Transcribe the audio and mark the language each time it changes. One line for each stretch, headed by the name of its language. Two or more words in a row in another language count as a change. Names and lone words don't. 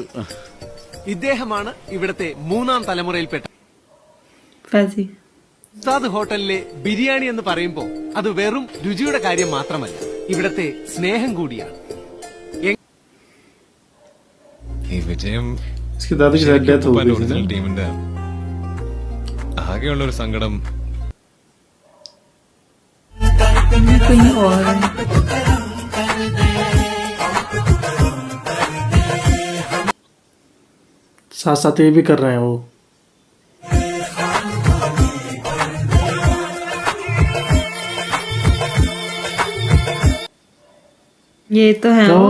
Malayalam: ഇദ്ദേഹമാണ് ഇവിടത്തെ 3ാം തലമുറയിൽപ്പെട്ട. ഫാസി ഉസ്താദ് ഹോട്ടലിലെ ബിരിയാണി എന്ന് പറയുമ്പോൾ അത് വെറും രുചിയുടെ കാര്യം മാത്രമല്ല, ഇവിടത്തെ സ്നേഹം കൂടിയാണ്. ഈ വിജയം
Hindi: इसकी दादी की शायद डेथ हो गई थी ना?
Malayalam: ടീമിന്റെ ആകെയുള്ള ഒരു സങ്കടം
Hindi: कहीं और है। साथ साथ ये भी कर रहे हैं वो। ये तो है वो।